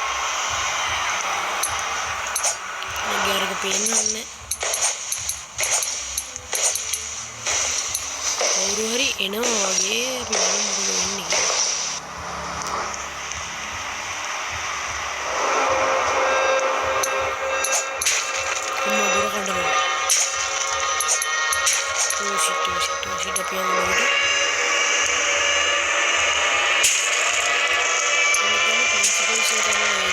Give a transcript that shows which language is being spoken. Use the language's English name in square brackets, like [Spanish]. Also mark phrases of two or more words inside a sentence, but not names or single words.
[Sinhala] මගේ අරක පේන්නේ කවුරු හරි එනවා වගේ අපි බලමු මොකද වෙන්නේ කියලා. කොහොමද දොර කඩනවා? [Indonesian] shit tapi yang begitu ini prinsipnya saya ini